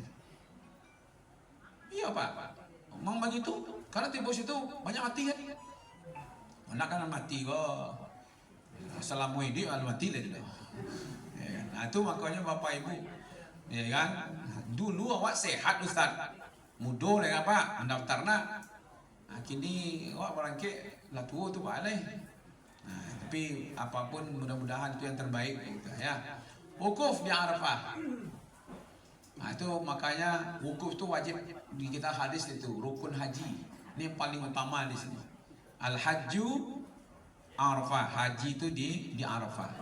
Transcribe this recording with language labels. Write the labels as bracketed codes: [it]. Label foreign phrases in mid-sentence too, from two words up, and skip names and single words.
[id] Iya Pak. Memang begitu. Karena di bawah situ banyak mati kan. Anak kan mati kok. Assalamualaikum mati lah dia. Nah itu makanya Bapak Ibu, ya kan? Dulu awak sehat Ustaz, mudah lah Pak, mendaftarna. [min] Nah, kini awak barangke lah tua tu Pak leh. [id] Nah, tapi apapun mudah-mudahan itu yang terbaik gitu, ya. Wukuf di Arafah. Nah itu makanya wukuf itu wajib di kita hadis itu rukun haji. Ini yang paling utama di sini. [ar] Al-Hajju Arafah, [id] haji itu di Arafah.